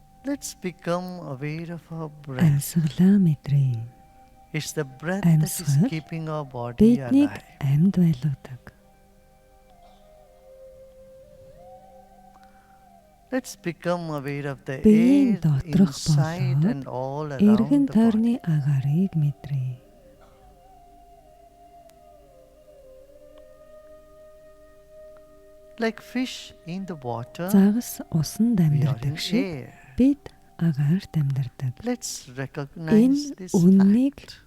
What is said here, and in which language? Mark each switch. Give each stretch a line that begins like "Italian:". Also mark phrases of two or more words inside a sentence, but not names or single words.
English: Let's become aware of our breath.
Mongolian: Амьсгалаа мэдрээ.
English: It's the breath that is
Mongolian: Амьсгал
English: keeping our body
Mongolian: биднийг
English: alive.
Mongolian: амьд байлгадаг.
English: Let's become aware of the
Mongolian: Биеийн
English: air
Mongolian: доторх
English: inside
Mongolian: болоод
English: and all
Mongolian: эргэн
English: around the
Mongolian: тойрны
English: body.
Mongolian: агаарыг мэдрээ.
English: Like fish in the water,
Mongolian: Загас усанд
English: we are
Mongolian: амьдардаг
English: in
Mongolian: шиг
English: air.
Mongolian: бид агаарт амьдардаг.
English: Let's recognize
Mongolian: Энэ
English: this
Mongolian: үннийг
English: fact.